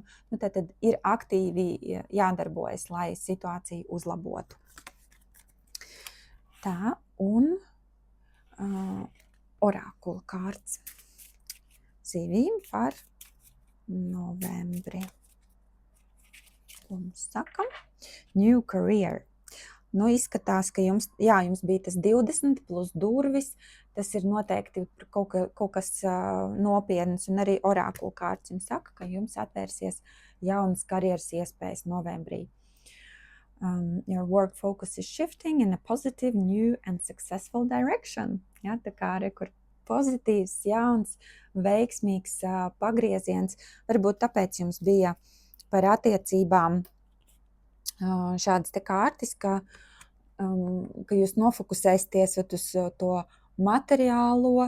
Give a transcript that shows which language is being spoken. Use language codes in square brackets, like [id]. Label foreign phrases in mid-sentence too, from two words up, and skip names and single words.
[lv] Tad ir aktīvi jādarbojas, lai situāciju uzlabotu. Tā, un orakula kārts zivīm par novembri. Ko mums saka? [en] New career. [lv] Izskatās, ka jums bija tas 20 plus durvis, tas ir noteikti kaut kas nopietns, un arī orakula kārts jums saka, ka jums atvērsies jaunas karjeras iespējas novembrī. [en] Your work focus is shifting in a positive, new and successful direction. [lv] Ja, tā kā kur pozitīvs, jauns, veiksmīgs pagrieziens. Varbūt tāpēc jums bija par attiecībām šādas te kārtas, ka jūs nofokusēsieties uz to materiālo.